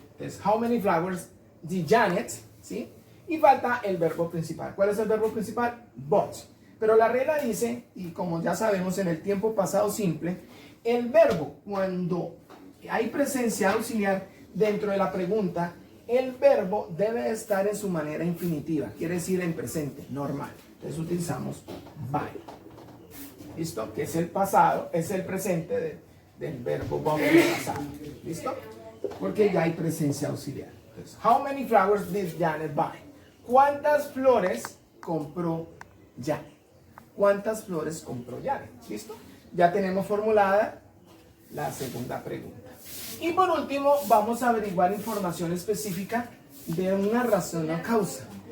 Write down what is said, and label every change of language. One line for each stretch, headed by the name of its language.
English: Entonces, how many flowers did Janet?
Spanish: ¿Sí? Y falta el verbo principal. ¿Cuál es el verbo principal? Bought. Pero la regla dice, y como ya sabemos en el tiempo pasado simple, el verbo, cuando hay presencia auxiliar dentro de la pregunta, el verbo debe estar en su manera infinitiva, quiere decir en presente, normal. Entonces utilizamos by. ¿Listo? Que es el pasado, es el presente del verbo vamos pasado. ¿Listo? Porque ya hay presencia auxiliar.
English: Entonces, how many flowers did Janet buy?
Spanish: ¿Cuántas flores compró Janet? ¿Cuántas flores compró Janet? ¿Listo? Ya tenemos formulada la segunda pregunta. Y por último, vamos a averiguar información específica de una razón o causa.